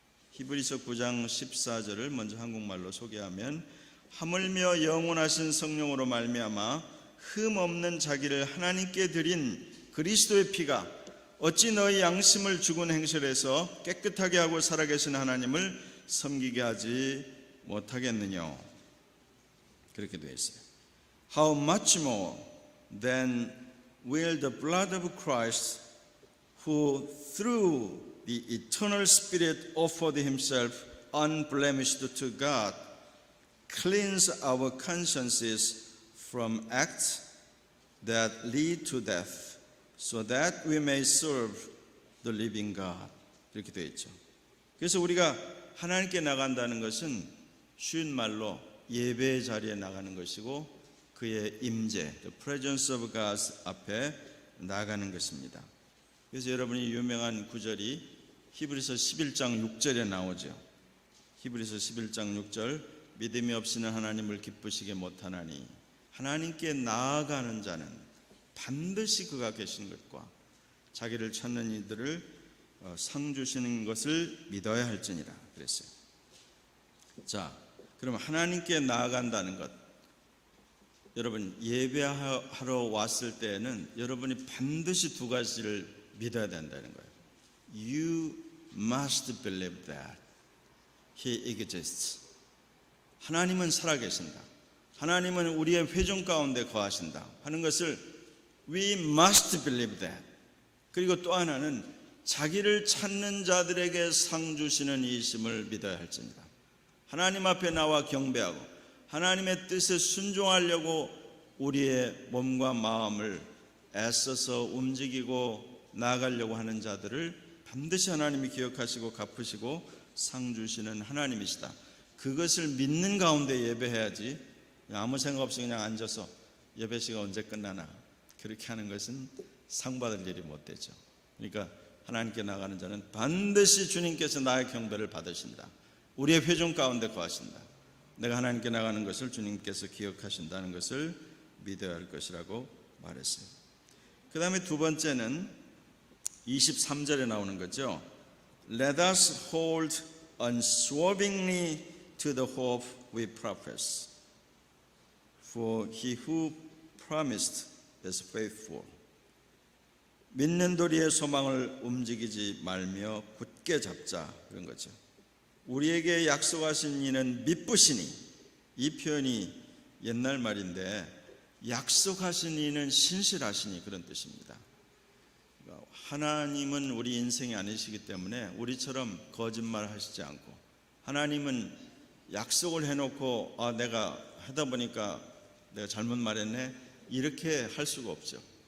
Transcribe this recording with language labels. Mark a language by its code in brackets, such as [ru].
[ko] 히브리서 9장 14절을 먼저 한국말로 소개하면, 하물며 영원하신 성령으로 말미암아 흠 없는 자기를 하나님께 드린 그리스도의 피가 어찌 너희 양심을 죽은 행실에서 깨끗하게 하고 살아계신 하나님을 섬기게 하지 못하겠느냐. 그렇게 되어 있어요. [en] How much more than will the blood of Christ, who through the eternal Spirit offered himself unblemished to God, cleanse our consciences from acts that lead to death, so that we may serve the living God. [ko] 이렇게 되어 있죠. 그래서 우리가 하나님께 나간다는 것은 쉬운 말로 예배의 자리에 나가는 것이고, 그의 임재, [en] the presence of God [ko] 앞에 나가는 것입니다. 그래서 여러분이 유명한 구절이 히브리서 11장 6절에 나오죠. 히브리서 11장 6절, 믿음이 없이는 하나님을 기쁘시게 못하나니 하나님께 나아가는 자는 반드시 그가 계신 것과 자기를 찾는 이들을 상 주시는 것을 믿어야 할지니라 그랬어요. 자, 그럼 하나님께 나아간다는 것, 여러분 예배하러 왔을 때에는 여러분이 반드시 두 가지를 믿어야 된다는 거예요. [en] You must believe that He exists. [ko] 하나님은 살아계신다. 하나님은 우리의 회중 가운데 거하신다 하는 것을 [en] We must believe that. [ko] 그리고 또 하나는 자기를 찾는 자들에게 상 주시는 이심을 믿어야 할지니라. 하나님 앞에 나와 경배하고 하나님의 뜻에 순종하려고 우리의 몸과 마음을 애써서 움직이고 나아가려고 하는 자들을 반드시 하나님이 기억하시고 갚으시고 상 주시는 하나님이시다. 그것을 믿는 가운데 예배해야지 아무 생각 없이 그냥 앉아서 예배 시간 언제 끝나나 그렇게 하는 것은 상 받을 일이 못 되죠. 그러니까 하나님께 나가는 자는 반드시 주님께서 나의 경배를 받으신다. 우리의 회중 가운데 거하신다. 내가 하나님께 나가는 것을 주님께서 기억하신다는 것을 믿어야 할 것이라고 말했어요. 그 다음에 두 번째는 23절에 나오는 거죠. [en] Let us hold unswervingly to the hope we profess. For he who promised is faithful. [ko] 믿는 도리의 소망을 움직이지 말며 굳게 잡자, 그런 거죠. 우리에게 약속하신 이는 미쁘시니, 이 표현이 옛날 말인데 약속하신 이는 신실하시니 그런 뜻입니다. 그러니까 하나님은 우리 인생이 아니시기 때문에 우리처럼 거짓말 하시지 않고, 하나님은 약속을 해놓고 내가 하다 보니까 내가 잘못 말했네 이렇게 할 수가 없죠.